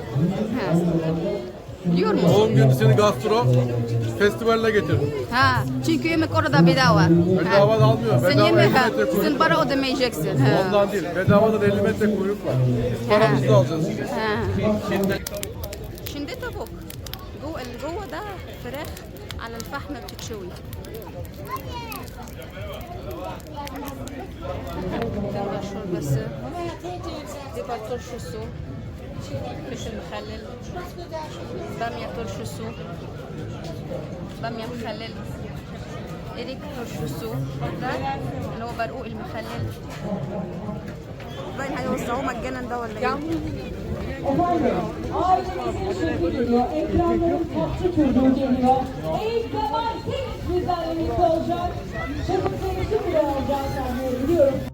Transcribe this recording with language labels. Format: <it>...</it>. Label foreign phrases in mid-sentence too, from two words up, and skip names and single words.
<tr>Biliyor musun? Doğum günü seni gastro festivaline getirdim. Çünkü yemek orada bedava. Bedava da almıyor. Sen Bedava 50 yemek, metre kuyruk sen var. para ödemeyeceksin. Ondan değil. Bedavadan 50 metre kuyruk var. Biz paramızı da alacağız. Şimdi tavuk.</tr> <ar>جوه ده فراخ على الفحم بتتشوي. تبقى شوربası. بيبقى turşusu. فلفل مخلل. بامية turşusu. بامية مخلل. إريك turşusu. ده اللي هو برقوق المخلل. باين هيوزعوه مجانا ده ولا ايه؟</ar> <tr>Efendim, ailemiz teşekkür ediyor. Ekranların kapçı kurduğu geliyor. Eyüp Kemal Seniz bizlerle birlikte olacak. Şefim Seniz'i bile alacağız sahneye biliyorum.</tr>